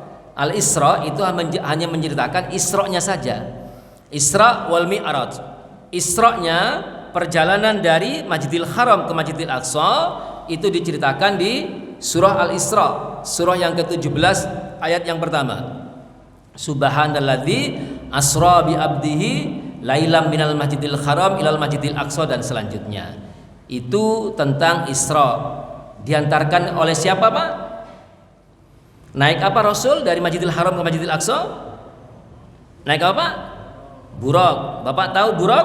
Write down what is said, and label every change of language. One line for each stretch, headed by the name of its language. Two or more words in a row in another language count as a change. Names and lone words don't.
Indonesian: Al-Isra itu hanya menceritakan Isra-nya saja. Isra wal Mi'raj. Isra-nya perjalanan dari Masjidil Haram ke Masjidil Aqsa itu diceritakan di surah Al-Isra, surah yang ke-17 ayat yang pertama.
Arabic: سبحان الذي أسرى بعبده ليلا من المسجد الحرام إلى المسجد الأقصى,
Indonesian: dan selanjutnya. Itu tentang Isra. Diantarkan oleh siapa, Pak? Naik apa Rasul dari Masjidil Haram ke Masjidil Aqsa? Naik apa, Pak? Buraq. Bapak tahu buraq?